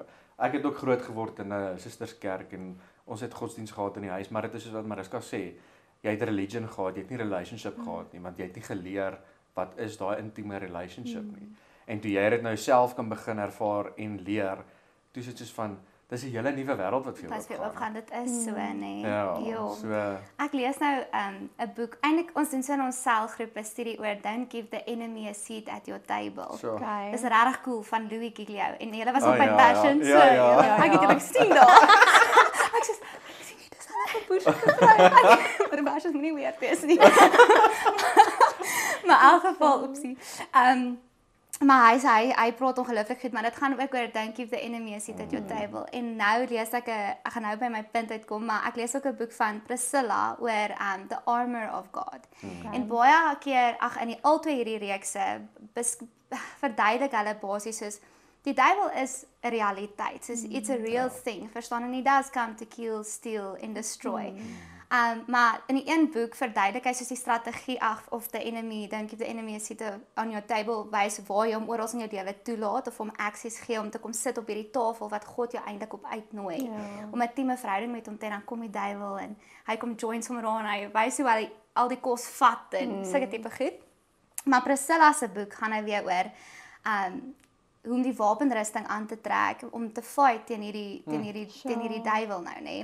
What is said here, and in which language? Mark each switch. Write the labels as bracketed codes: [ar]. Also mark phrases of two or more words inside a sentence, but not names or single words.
[af] Ek het ook groot geword in 'n susterskerk en ons het godsdiens gehad in die huis, maar dit is soos wat Mariska sê, jy het religion gehad, jy het nie relationship gehad nie, want jy het nie geleer wat is daai intieme relationship nie. En toe jy dit nou self kan begin ervaar en leer, toe is dit soos van dis 'n hele nuwe wêreld wat vir jou oopgaan. Dit is so, nee. Ja, so Ek lees nou 'n boek. Eintlik ons doen so in ons selgroep 'n studie oor Don't Give the Enemy a Seat at Your Table. so. Okay. Dis regtig cool van Louis Giglio en hulle was Oh, op by ja, Passion, ja. so Ja. ek het julle gesien daar. Ek sê ek sien jy dis al 'n boodskap gekry. Maar Passion moenie weer wees nie. Maar in elk geval, oepsie. Maar hy praat ongelooflik goed, maar dit gaan ook oor Don't Give the Enemy a Seat at Your Table. En nou lees ek gaan nou by my punt uitkom, maar ek lees ook 'n boek van Priscilla oor The Armor of God. En baie keer in al twee hierdie reekse verduidelik hulle basies soos die duiwel is 'n realiteit. [en] Soos it's a real thing. Verstaan, and he does come to kill, steal and destroy. [af] Maar in die een boek verduidelik hy soos die strategie [en] of the enemy, [af] Don't Give the Enemy a Seat on Your Table, wys waar jy hom oral in jou lewe toelaat of hom access gee om te kom sit op hierdie tafel wat God jou eintlik op uitnooi. Om 'n intieme verhouding met hom te hê, dan kom die duiwel en hy kom join hom aan, hy wys hoe hy al die kos vat en sulke tipe goed. Maar Priscilla se boek gaan nou weer oor hoe om die wapenrusting aan te trek om te fight teen hierdie duiwel nou, nê.